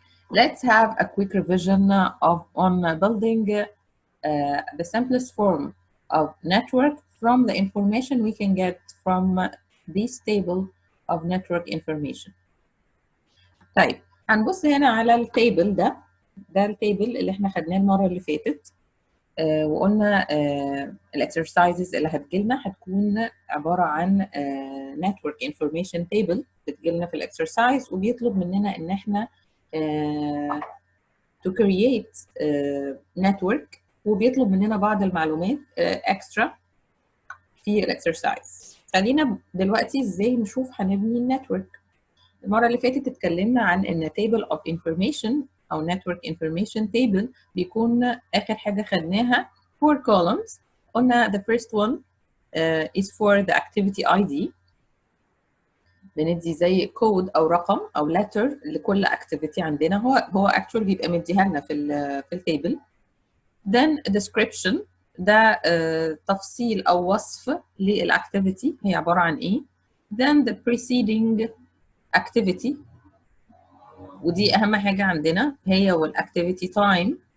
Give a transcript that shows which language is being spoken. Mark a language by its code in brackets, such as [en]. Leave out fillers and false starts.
[en] Let's have a quick revision on building the simplest form of network from the information we can get from this table of network information. [ar] طيب هنبص هنا على التيبل ده التيبل اللي احنا خدناه المرة اللي فاتت وقلنا الاكسرسايزز اللي هتجيلنا هتكون عبارة عن [en] network information table [ar] بتجيلنا في الاكسرسايز وبيطلب مننا ان احنا [en] to create network [ar] وبيطلب مننا بعض المعلومات extra في الاكسرسايز. خلينا دلوقتي ازاي نشوف هنبني النتورك. المرة اللي فاتت اتكلمنا عن ان [en] table of information [ar] او [en] network information table [ar] بيكون اخر حاجة خدناها 4 columns. قلنا [en] the first one is for the activity ID. [ar] بندي زي كود او رقم او letter لكل activity عندنا هو [en] actually [ar] بيبقى مديها لنا في التيبل. [en] then description [ar] ده تفصيل او وصف للاكتيفيتي هي عباره عن ايه. [en] then the preceding activity [ar] ودي اهم حاجه عندنا هي والاكتيفيتي تايم.